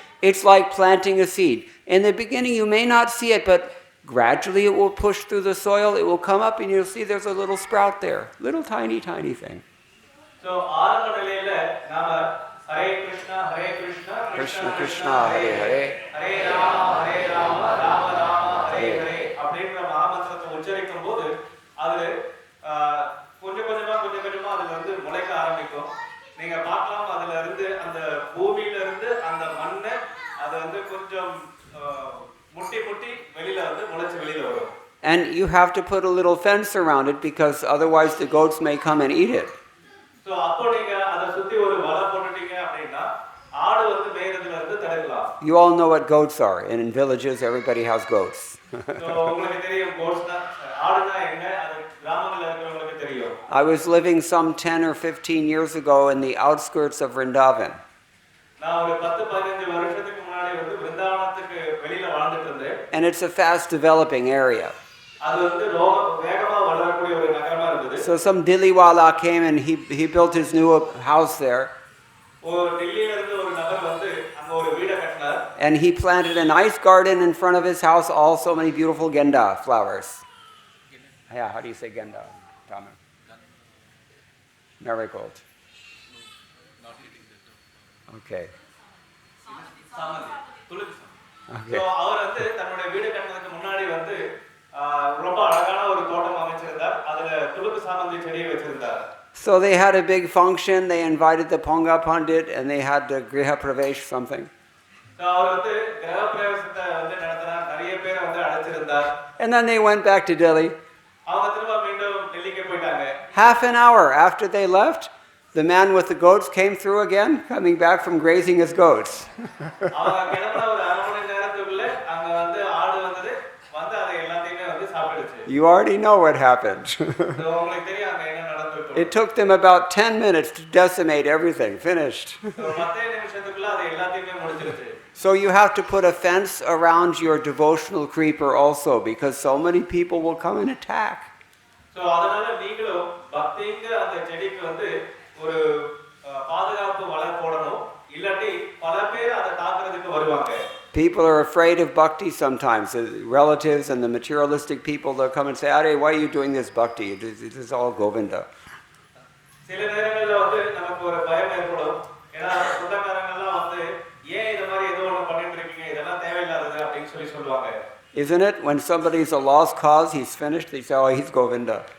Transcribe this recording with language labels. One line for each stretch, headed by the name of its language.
English: It's like planting a seed. In the beginning you may not see it, but gradually it will push through the soil, it will come up and you'll see there's a little sprout there, little tiny thing.
Tamil: So ஆரம்ப நிலையில நாம
Sanskrit: Hare Krishna Krishna Krishna Hare Hare
Tamil: Hare Rama Rama Rama Hare Hare அப்படிங்கற மகாமந்திரத்தை உச்சரிக்கும் போது அது கொஞ்சம் கொஞ்சமா அதுல இருந்து முளைக்க ஆரம்பிக்கும். நீங்க பார்க்கலாம் அதுல இருந்து அந்த பூமியில இருந்து அந்த மண்ணை அது வந்து கொஞ்சம் முட்டி வெளியில வந்து முளைச்சு வெளியில வரும்.
English: And you have to put a little fence around it because otherwise the goats may come and eat it.
Tamil: So அப்போ நீங்க அத சுத்தி ஒரு வலை போட்டுட்டீங்க அப்படினா ஆடு வந்து மேய்றதுல இருந்து தடுக்கலாம்.
English: You all know what goats are. And in villages everybody has goats.
Tamil: So உங்களுக்கு தெரியும் goatsனா ஆடுனா என்ன அது கிராமங்கள்ல இருக்கிறவங்களுக்கு தெரியும்.
English: I was living some 10 or 15 years ago in the outskirts of Vrindavan.
Tamil: நான் ஒரு 10-15 வருஷத்துக்கு முன்னாடி வந்து விருந்தாவனத்துக்கு வெளியில வாழ்ந்துட்டு இருந்தேன்.
English: And it's a fast developing area.
Tamil: அது வந்து வேகமா வளரக்கூடிய ஒரு நகரமா இருந்தது.
English: So some Dilliwala came and he built his new house there.
Tamil: ஒரு டெல்லியில இருந்து ஒரு நபர் வந்து அங்க ஒரு வீடு கட்டினார்.
English: And he planted a nice garden in front of his house, all so many beautiful genda flowers. Yeah, how do you say genda, Tamil? Marigold. Not eating that. Okay.
Tamil: சாமந்தி துளசி.
English: Okay.
Tamil: So அவர் வந்து தன்னுடைய வீடு கட்டுறதுக்கு முன்னாடி வந்து ரொம்ப அழகான ஒரு தோட்டம் அமைச்சிருந்தார். அதுல துளசி சாமந்தி செடியை வச்சிருந்தார்.
English: So they had a big function. They invited the Ponga Pandit and they had the Griha Pravesh something.
Tamil: So அவர் வந்து கிரக பிரவேசத்தை வந்து நடத்தினார். நிறைய பேரை வந்து அழைச்சிருந்தார்.
English: And then they went back to Delhi.
Tamil: அவங்க திரும்ப மீண்டும் டெல்லிக்கு போயிட்டாங்க.
English: Half an hour after they left, the man with the goats came through again, coming back from grazing his goats.
Tamil: அவங்க கிளம்பின ஒரு அரை மணி நேரத்துக்குள்ள அங்க வந்து ஆடு வந்தது, வந்து அதை எல்லாத்தையுமே வந்து சாப்பிடுச்சு.
English: You already know what happened.
Tamil: உங்களுக்கு தெரியும் அங்க என்ன நடந்துச்சு.
English: It took them about 10 minutes to decimate everything, finished.
Tamil: 10 நிமிஷத்துக்குள்ள அதை எல்லாத்தையுமே முடிச்சிருச்சு.
English: So you have to put a fence around your devotional creeper also, because so many people will come and attack.
Tamil: So அதனால நீங்களும் பக்திங்கிற அந்த செடிக்கு வந்து ஒரு பாதுகாப்பு வலை போடணும். இல்லாட்டி பல பேர் அதை தாக்குறதுக்கு வருவாங்க.
English: People are afraid of bhakti sometimes. The relatives and the materialistic people, they'll come and say, Hare, why are you doing this bhakti? It is all Govinda.
Tamil: சில நேரங்கள்ல வந்து நமக்கு ஒரு பயம் ஏற்படும். ஏன்னா சொந்தக்காரங்க எல்லாம் வந்து ஏன் இந்த மாதிரி ஏதோ ஒன்று பண்ணிட்டு இருக்கீங்க, இதெல்லாம் தேவையில்லாதது அப்படின்னு சொல்லுவாங்க.
English: Isn't it? When somebody's a lost cause, he's finished, they say, oh, he's Govinda.